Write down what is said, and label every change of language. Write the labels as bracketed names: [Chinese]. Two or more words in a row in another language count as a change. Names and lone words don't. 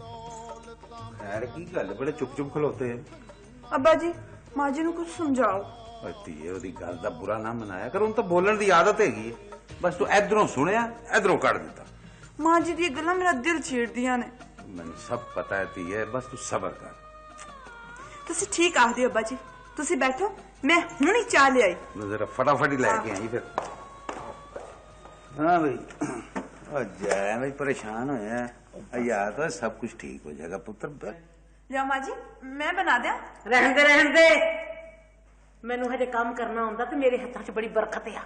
[Punjabi] ਖ਼ੈਰ ਦੀ ਗੱਲ, ਬੜੇ ਚੁੱਪ ਚੁੱਪ ਖਲੋਤੇ ਹੋ। [Hindi] अब्बा जी माँ जी [Punjabi] ਨੂੰ ਕੁਝ ਸਮਝਾਓ। ਓਏ ਧੀਏ ਉਹਦੀ ਗੱਲ ਦਾ ਬੁਰਾ ਨਾ ਮਨਾਇਆ ਕਰ, ਉਹਨੂੰ ਤਾਂ ਬੋਲਣ ਦੀ ਆਦਤ ਹੈਗੀ ਹੈ। ਬਸ ਤੂੰ ਇਧਰੋਂ ਸੁਣਿਆ ਇਧਰੋਂ ਕੱਢ ਦਿੱਤਾ। ਮਾਂ ਜੀ ਦੀਆਂ ਗੱਲਾਂ ਮੇਰਾ ਦਿਲ ਛੇੜਦੀਆਂ ਨੇ। ਮੈਨੂੰ ਸਭ ਪਤਾ ਹੈ ਧੀਏ, ਬਸ ਤੂੰ ਸਬਰ ਕਰ। ਤੁਸੀਂ ਠੀਕ ਆਖਦੇ ਹੋ ਅੱਬਾ ਜੀ, ਤੁਸੀਂ ਬੈਠੋ, ਮੈਂ ਹੁਣੀ ਚਾਹ ਲਿਆਈ। [Hindi] जरा फटाफट ही लेके आई फिर। [Punjabi] ਹਾਂ ਭਾਈ, ਅਤੇ ਜੈ ਭਾਈ ਪਰੇਸ਼ਾਨ ਹੋਇਆ ਯਾਰ, ਤਾਂ ਸਭ ਕੁਝ ਠੀਕ ਹੋ ਜਾਏਗਾ ਪੁੱਤਰ। ਲਿਆ ਮਾਂ ਜੀ, ਮੈਂ ਬਣਾ ਦਿਆਂ? ਰਹਿਣ ਦੇ ਮੈਨੂੰ ਹਜੇ ਕੰਮ ਕਰਨਾ ਹੁੰਦਾ ਤੇ ਮੇਰੇ ਹੱਥਾਂ 'ਚ ਬੜੀ ਬਰਕਤ ਆ।